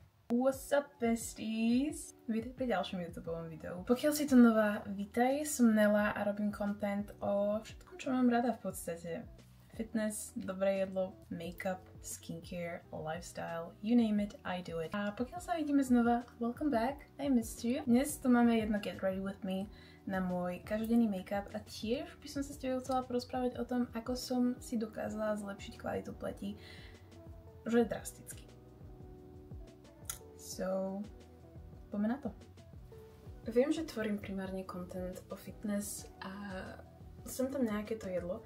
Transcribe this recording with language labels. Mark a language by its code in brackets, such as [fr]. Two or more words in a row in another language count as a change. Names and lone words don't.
[en] What's up, besties? [sk] Vítaj pri ďalšom YouTubeovom videu. Pokiaľ si tu nová, vítaj, som Nela a robím content o všetkom, čo mám rada v podstate. Fitness, dobré jedlo, [en] make-up, skincare, lifestyle, you name it, I do it. [sk] A pokiaľ sa vidíme znova, [en] welcome back, I missed you. [sk] Dnes tu máme jedno Get Ready With Me na môj každodenný make-up a tiež by som sa s tebou chcela porozprávať o tom, ako som si dokázala zlepšiť kvalitu pleti, že drasticky. So, poďme na to. Viem, že tvorím primárne content o fitness a som tam nejaké to jedlo.